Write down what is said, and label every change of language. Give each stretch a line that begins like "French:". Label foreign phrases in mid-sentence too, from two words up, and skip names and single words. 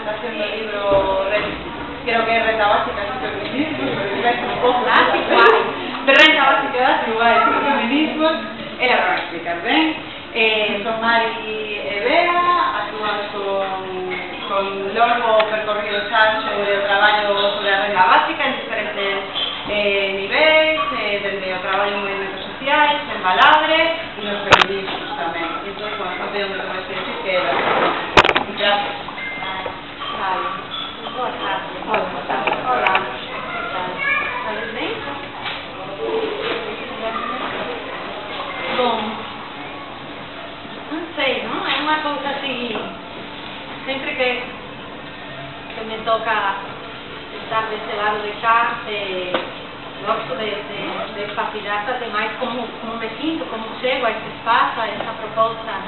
Spanish: leyendo el libro, creo que es Renta Básica del Feminismo, Renta Básica del Feminismo,
Galician: ela vai explicar ben. Son Mari e Bea, actúan con longo percorrido xa sobre o traballo sobre a renda básica en diferentes niveis, desde o traballo en movimentos sociais, en Baladre e nos feminismos tamén. Entón, bueno, non sei onde te vais a decir que era. Gracias. Vale.
Portuguese: Boa tarde. Olá. Que tal? Estás bem? Bom, não sei, não? É uma coisa assim, sempre que me toca estar desse lado de cá, gosto de partilhar demais como me sinto, como chego a esse espaço, a essa proposta, não?